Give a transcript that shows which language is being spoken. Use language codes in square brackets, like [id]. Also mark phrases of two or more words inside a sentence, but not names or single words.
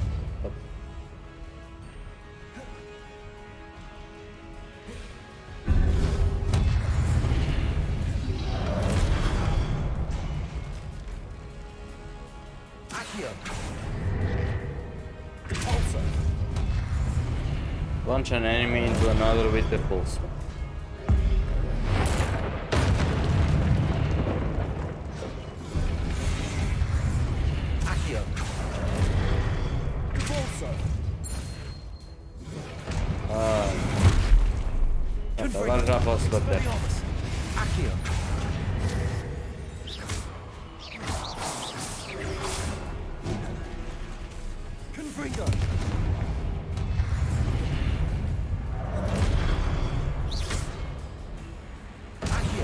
[en] Accio. Repulsor. Launch an enemy into another with the pulse. Accio. Repulsor. [pt] Agora já posso bater. [en] Expelliarmus. Accio. Confringo. Accio.